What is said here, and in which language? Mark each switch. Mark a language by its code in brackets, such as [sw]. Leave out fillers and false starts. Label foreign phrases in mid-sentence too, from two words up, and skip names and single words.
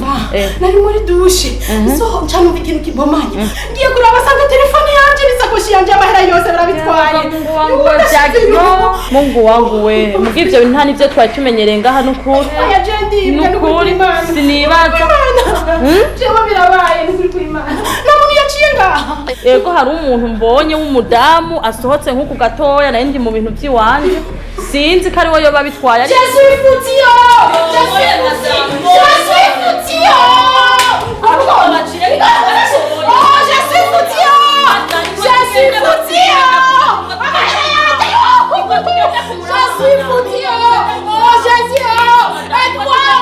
[rn] Nari muri dushe so cyane ikintu kibomanya, ngiye kuraba sanga telefone yanje n'isakoshi yanje amahera yose barabitwaye. Mungu wangu we, mugivyo nta nivyo twari tumenyereye ngaha n'ukuri. N'ukuri sinibaza. Jewe birabaye n'ukuri kuri Imana. Namuntu yaciye ngaha. Ego hari umuntu mbonye w'umudamu asohotse nk'uku gatoya naye ndi mu bintu by'iwanje. Sinzi ko ari we yoba bitwaye. [fr] Je suis foutio! Je suis foutio! Oh, je suis foutio! Je suis foutio! Je suis foutio! Oh, Jésus! Aide-moi!